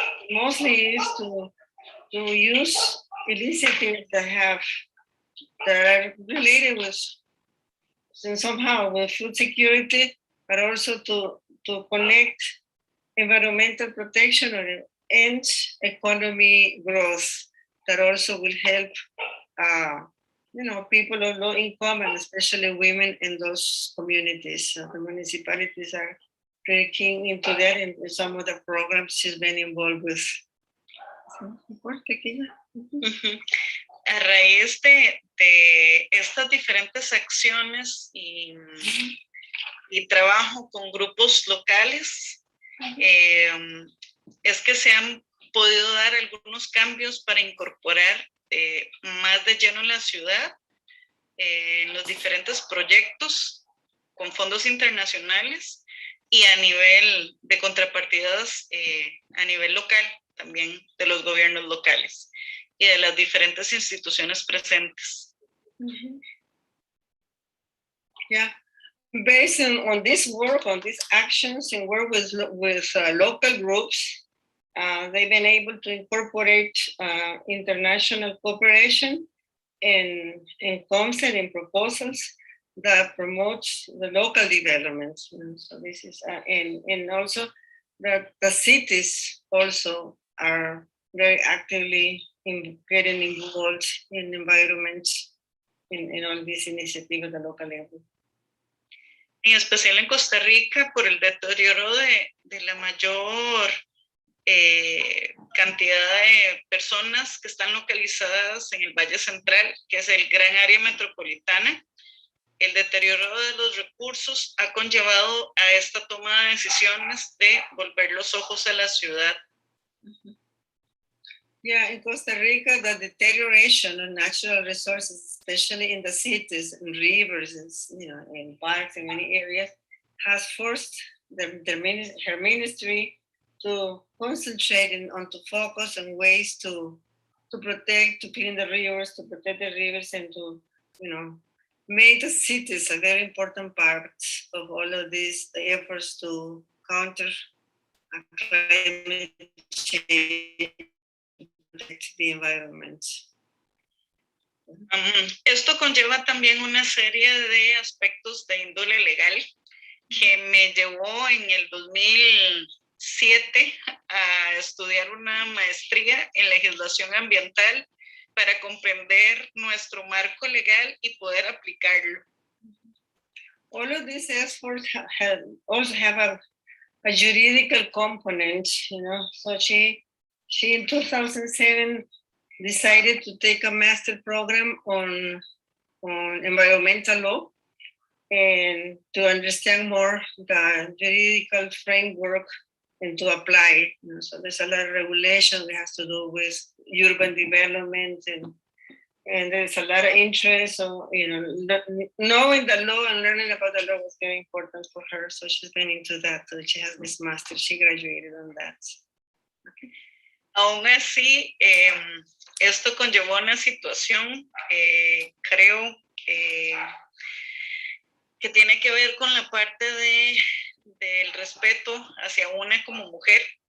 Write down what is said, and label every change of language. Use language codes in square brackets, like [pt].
[en] Mostly is to use initiatives that are related with somehow with food security, but also to connect environmental protection and economy growth that also will help people of low income and especially women in those communities. So the municipalities are pretty keen into that, and some of the programs she's been involved with. [es] A raíz de estas diferentes acciones y trabajo con grupos locales, es que se han podido dar algunos cambios para incorporar más de lleno en la ciudad, en los diferentes proyectos con fondos internacionales y a nivel de contrapartidas a nivel local, también de los gobiernos locales y de las diferentes instituciones presentes. [en] Yeah. Based on this work, on these actions and work with local groups, they've been able to incorporate international cooperation in concept and proposals that promotes the local development. So this is, and also that the cities also are very actively getting involved in environment in all these initiatives at the local level. [es] En especial en Costa Rica, por el deterioro de la mayor cantidad de personas que están localizadas en el Valle Central, que es el gran área metropolitana. El deterioro de los recursos ha conllevado a esta toma de decisiones de volver los ojos a la ciudad. [en] Yeah, in Costa Rica, the deterioration of natural resources, especially in the cities and rivers, and parks in many areas, has forced her ministry to concentrate on to focus on ways to protect, to clean the rivers, to protect the rivers, and to make the cities a very important part of all of these efforts to counter climate change, protect the environment. [es] Esto conlleva también una serie de aspectos de índole legal que me llevó en el 2007 a estudiar una maestría en legislación ambiental para comprender nuestro marco legal y poder aplicarlo. [en] All of these efforts also have a juridical component, So she in 2007 decided to take a master program on environmental law and to understand more the juridical framework and to apply it. So there's a lot of regulation that has to do with urban development, and there's a lot of interest. So, knowing the law and learning about the law was very important for her. So she's been into that. So she has this master. She graduated on that. Okay. [es] Aún así, esto conllevó una situación, creo, que tiene que ver con la parte del respeto hacia una como mujer.